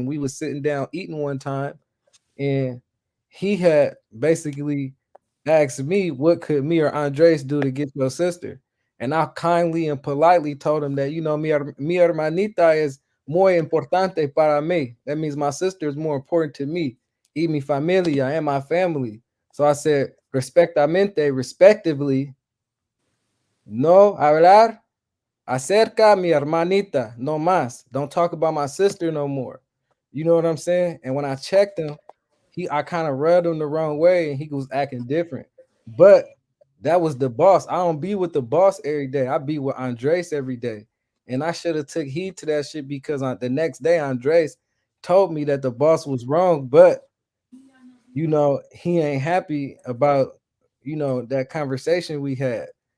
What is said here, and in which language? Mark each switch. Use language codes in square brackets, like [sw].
[en] And we was sitting down eating one time. And he had basically asked me, what could me or Andres do to get your sister? And I kindly and politely told him that, [es] mi hermanita [en] is [es] muy importante para mí. [en] That means my sister is more important to me, [es] y mi familia, [en] and my family. So I said, respectively, [es] no hablar acerca mi hermanita, no más. [en] Don't talk about my sister no more. You know what I'm saying? And when I checked him, I kind of rubbed him the wrong way and he was acting different. But that was the boss. I don't be with the boss every day. I be with Andres every day. And I should have took heed to that shit because the next day Andres told me that the boss was wrong, but he ain't happy about that conversation we had.